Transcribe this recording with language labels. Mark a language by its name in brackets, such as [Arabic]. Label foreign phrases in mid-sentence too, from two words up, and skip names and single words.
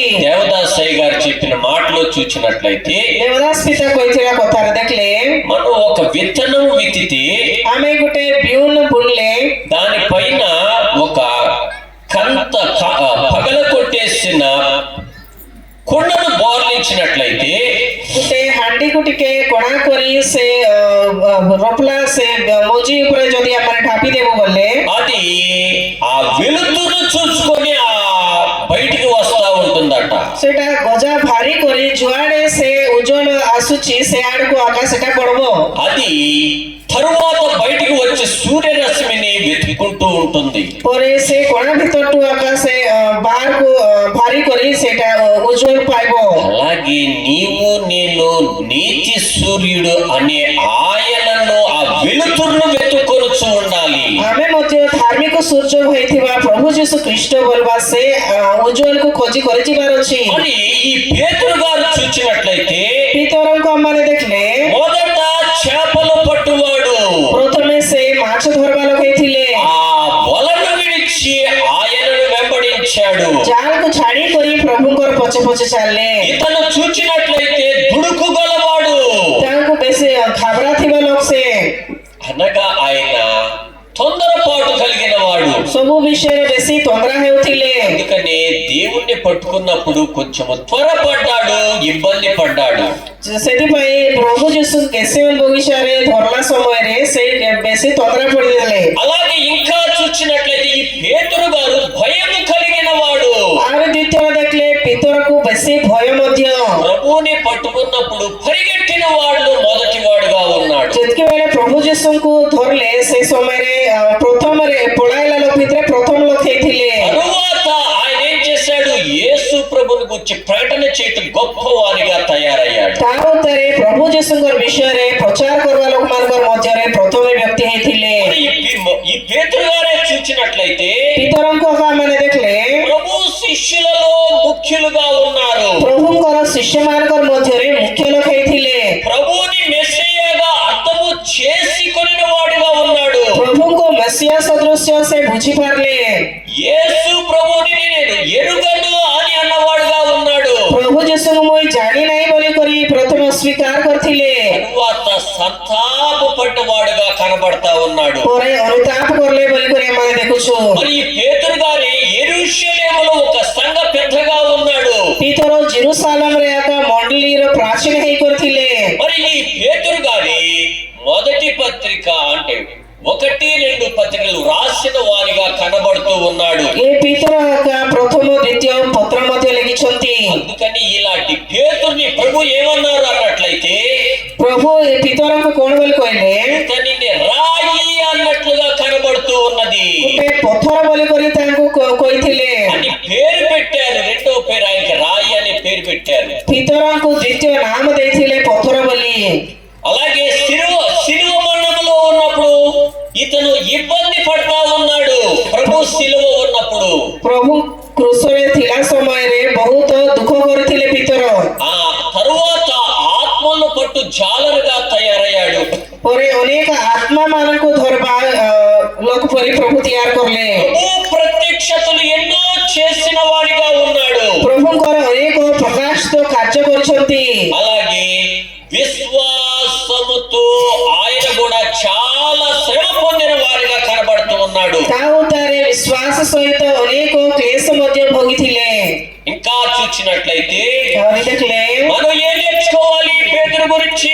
[Telugu] దేవదాసయ్య గారు చెప్పిన మాటలో చూచినట్లయితే [Odia] ଦେବଦାସ ପିତା କହିଥିବା କଥାରେ ଦେଖିଲେ [Telugu] మనం ఒక విత్తనం విత్తితే [Odia] ଆମେ ଗୋଟେ ବିହନ ବୁଣିଲେ [Telugu] దానిపైన ఒక కంత పగల కొట్టేసిన కుండను బోర్లించినట్లయితే [Odia] ଗୋଟେ ହାଣ୍ଡିକୁ ଟିକେ କଣା କରି ସେ ରୋପଲା ସେ ମଞ୍ଜି ଉପରେ ଯଦି ଆମେ ଢାପି ଦେବୁ ବୋଲେ [Telugu] అది ఆ వెలుతురును చూసుకొని బయటికి వస్తా ఉంటుందట. [Odia] ସେଟା ଗଜା ଭାରି କରି ଯୁଆଡେ ସେ ଉଜ୍ଜଳ ଆସୁଛି ସେ ଆଡକୁ ଆକା ସେଟା ପଡବ। [Telugu] అది తరువాత బయటికి వచ్చి సూర్యరశ్మిని వెతుక్కుంటూ ఉంటుంది. [Odia] ପରେ ସେ କଣା ଭିତରଠୁ ଆକା ସେ ବାହାରକୁ ଭାରି କରି ସେଟା ଉଜ୍ଜଳ ପାଇବ। [Telugu] అలాగే నీవు నేను నీతి సూర్యుడు అనే ఆయనను ఆ వెలుతురును వెతుక్కొనుచు ఉండాలి. [Odia] ଆମେ ମଧ୍ୟ ଧାର୍ମିକ ସୂର୍ଯ୍ୟ ହୋଇଥିବା ପ୍ରଭୁ ଯୀଶୁ ଖ୍ରୀଷ୍ଟ ବୋଲବା ସେ ଉଜ୍ଜଳକୁ ଖୋଜି କରି ଯିବାର ଅଛି [Telugu] మరి ఈ పేతురు గారు చూచినట్లయితే [Odia] ପିତରଙ୍କୁ ଆମମାନେ ଦେଖିଲେ [Telugu] మొదట చేపలు పట్టువాడు [Odia] ପ୍ରଥମେ ସେ ମାଛ ଧରବା ଲୋକ ହେଇଥିଲେ [Telugu] ఆ వలను విడిచి ఆయనను వెంబడించాడు [Odia] ଜାଲକୁ ଛାଡି କରି ପ୍ରଭୁଙ୍କର ପଛେ ପଛେ ଚାଲିଲେ [Telugu] ఇతను చూచినట్లయితే దుడుకు గలవాడు [Odia] ତାଙ୍କୁ ବେଶୀ ଘାବରା ଥିବା ଲୋକ ସେ [Telugu] అనగా ఆయన తొందరపాటు కలిగిన వాడు [Odia] ସବୁ ବିଷୟରେ ବେଶୀ ତନ୍ଦ୍ରା ହେଉଥିଲେ [Telugu] అందుకని దేవుణ్ణి పట్టుకున్నప్పుడు కొంచెము త్వరపడ్డాడు ఇబ్బంది పడ్డాడు [Odia] ସେଥିପାଇଁ ପ୍ରଭୁ ଯୀଶୁ ଗେସେମେନ ବଗିଚାରେ ଧରଲା ସମୟରେ ସେ ବେଶୀ ତନ୍ଦ୍ରା ପଡିଦେଲେ [Telugu] అలాగే ఇంకా చూచినట్లయితే ఈ పేతురు గారు భయం కలిగిన వాడు [Odia] ଆଉ ଦ୍ୱିତୀୟ ଦେଖିଲେ ପିତରକୁ ବେଶୀ ଭୟ ମଧ୍ୟ [Telugu] ప్రభువుని పట్టుకున్నప్పుడు పరిగెట్టిన వాళ్ళు మొదటి వాడుగా ఉన్నాడు [Odia] ଯେତିକି ବେଳେ ପ୍ରଭୁ ଯୀଶୁଙ୍କୁ ଧରିଲେ ସେ ସମୟରେ ପ୍ରଥମରେ ପଳାଇଲା ଲୋକ ଭିତରେ ପ୍ରଥମ ଲୋକ ହେଇଥିଲେ [Telugu] తరువాత ఆయన ఏం చేశాడు యేసు ప్రభుని గురించి ప్రకటన చేయటం గొప్పవారిగా తయారయ్యాడు [Odia] ତା ଉତ୍ତରେ ପ୍ରଭୁ ଯୀଶୁଙ୍କର ବିଷୟରେ ପ୍ରଚାର କରିବା ଲୋକମାନଙ୍କର ମଧ୍ୟରେ ପ୍ରଥମ ବ୍ୟକ୍ତି ହେଇଥିଲେ [Telugu] మరి ఈ పేతురు గారే చూచినట్లయితే [Odia] ପିତରଙ୍କୁ ମାନେ ଦେଖିଲେ [Telugu] ప్రభు శిష్యులలో ముఖ్యులుగా ఉన్నారు [Odia] ପ୍ରଭୁଙ୍କର ଶିଷ୍ୟମାନଙ୍କର ମଧ୍ୟରେ ମୁଖ୍ୟ ଲୋକ ହେଇଥିଲେ [Telugu] ప్రభువుని మెస్సియాగా అర్థము చేసుకొనిన వాడుగా ఉన్నాడు [Odia] ପ୍ରଭୁଙ୍କୁ ମେସିଆ ସଦୃଶ୍ୟ ସେ ବୁଝିପାରିଲେ [Telugu] యేసు ప్రభువుని నేను ఎరుగను అని అన్నవాడుగా ఉన్నాడు [Odia] ପ୍ରଭୁ ଯୀଶୁଙ୍କୁ ମୁଁ ଜାଣି ନାହିଁ ବୋଲି କରି ପ୍ରଥମେ ଅସ୍ୱୀକାର କରିଥିଲେ [Telugu] తరువాత సంతాపపడ్డవాడుగా కనబడతా ఉన్నాడు [Odia] ପରେ ଅନୁତାପ କରଲେ ବୋଲି କରି ଆମେ ଦେଖୁଛୁ [Telugu] మరి ఈ పేతురు గారి యెరూషలేములో ఒక సంఘ పెద్దగా ఉన్నాడు [Odia] ପିତର ଜେରୁସାଲେମରେ ଏକ ମଣ୍ଡଳୀର ପ୍ରାଚୀନ ହେଇ କରିଥିଲେ [Telugu] మరి ఈ పేతురు గారి మొదటి పత్రిక అంటే 1-2 పత్రికలు రాసిన వారిగా కనబడుతూ ఉన్నాడు [Odia] ଏ ପିତର ଏକ ପ୍ରଥମ ଦ୍ୱିତୀୟ ପତ୍ର ମଧ୍ୟ ଲେଖିଛନ୍ତି [Telugu] అందుకని ఇలాంటి పేతుర్ని ప్రభు ఏమన్నారు అన్నట్లయితే [Odia] ପ୍ରଭୁ ଏ ପିତରଙ୍କୁ କଣ ବୋଲି କହିଲେ [Telugu] ఇతనిని రాయి అన్నట్లుగా కనబడుతూ ఉన్నది [Odia] ଗୋଟେ ପଥର ବୋଲି କରି ତାଙ୍କୁ କହିଥିଲେ [Telugu] అని పేరు పెట్టారు రెండో పేరు ఆయనకి రాయి అనే పేరు పెట్టారు [Odia] ପିତରଙ୍କୁ ଦ୍ୱିତୀୟ ନାମ ଦେଇଥିଲେ ପଥର ବୋଲି [Telugu] అలాగే సిలువ మరణంలో ఉన్నప్పుడు ఇతను ఇబ్బంది పడతా ఉన్నాడు ప్రభు సిలువ ఉన్నప్పుడు [Odia] ପ୍ରଭୁ କୃଷରେ ଥିଲା ସମୟରେ ବହୁତ ଦୁଃଖ କରିଥିଲେ ପିତର [Telugu] ఆ తరువాత ఆత్మలను పట్టు జాలరుగా తయారయ్యాడు [Odia] ପରେ ଅନେକ ଆତ୍ମା ମାନଙ୍କୁ ଧରବା ଲୋକ ପରି ପ୍ରଭୁ ତିଆର କଲେ [Telugu] ప్రభు ప్రత్యక్షతలు ఎన్నో చేసిన వాడిగా ఉన్నాడు [Odia] ପ୍ରଭୁଙ୍କର ଅନେକ ପ୍ରକାଶିତ କାର୍ଯ୍ୟ କରିଛନ୍ତି [Telugu] అలాగే విశ్వాసముతో ఆయన కూడా చాలా శ్రమ పొందిన వారిగా కనబడుతూ ఉన్నాడు [Odia] ତା ଉତ୍ତାରେ ବିଶ୍ୱାସ ସହିତ ଅନେକ କ୍ଲେଶ ମଧ୍ୟ ଭୋଗିଥିଲେ [Telugu] ఇంకా చూచినట్లయితే [Odia] ଆହୁରି ଦେଖିଲେ [Telugu] మనం ఏం నేర్చుకోవాలి పేతురు గురించి